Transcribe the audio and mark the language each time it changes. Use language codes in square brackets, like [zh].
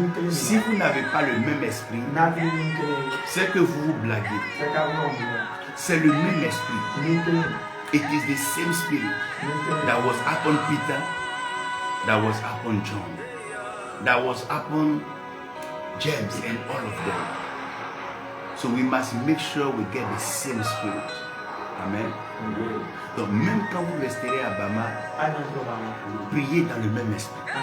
[fr] Si vous n'avez pas le même esprit, c'est que vous vous blaguez. C'est le même esprit. [en] It is the same spirit that was upon Peter, that was upon John, that was upon James and all of them. So we must make sure we get the same spirit. Amen. [fr] Donc même quand vous resterez à Bama, priez dans le même esprit.